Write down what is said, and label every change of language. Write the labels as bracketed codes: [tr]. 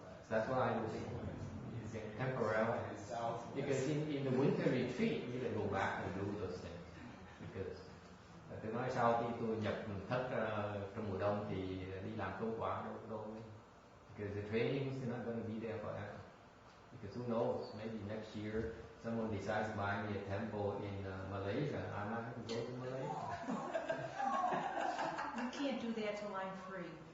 [en] That's why I would say temporarily. Because in the winter retreat you can go back and do those things. [vi] Because tôi nói sau khi tôi nhập thất trong mùa đông thì đi làm công quả đâu. [en] Because the training is not going to be there forever. Because who knows, maybe next year someone decides to buy me a temple in Malaysia. I might have to go to Malaysia. You can't do that till I'm free.